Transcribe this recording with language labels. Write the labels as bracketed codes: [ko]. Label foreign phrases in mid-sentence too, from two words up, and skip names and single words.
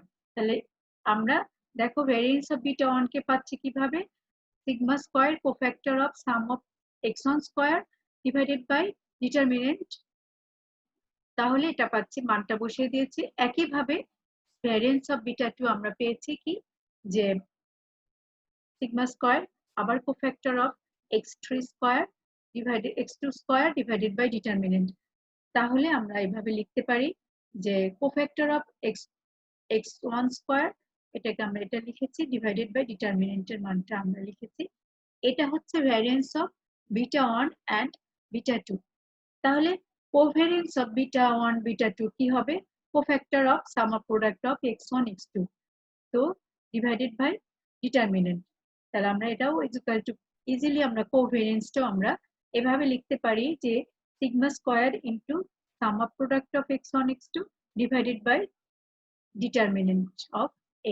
[bn] তাহলে আমরা দেখো [en] variance of β1 [bn] কে পাচ্ছি কিভাবে [en] sigma square cofactor of sum of x1 square divided by determinant। [bn] তাহলে এটা পাচ্ছি, মানটা বসিয়ে দিয়েছি। একইভাবে [en] variance of β2 [bn] আমরা পেয়েছি কি যে [en] sigma square আবার cofactor of x3 square divided x2 square divided by determinant। [bn] তাহলে আমরা এইভাবে লিখতে পারি যে [en] cofactor of x1 square [bn] এটাকে আমরা এটা লিখেছি [en] divided by [bn] ডিটারমিনেন্টের মানটা আমরা লিখেছি। এটা হচ্ছে [en] variance of β1 and β2. তাহলে covariance of β1 β2 [bn] কি হবে [en] cofactor of sum of product of x1 x2 তো divided by determinant. [bn] তাহলে আমরা এটাও [en] equal to easily [bn] আমরা কোভ্যারিয়েন্সটাও আমরা এভাবে লিখতে পারি যে [en] sigma square into sum of product of x1 x2 divided by determinant of a.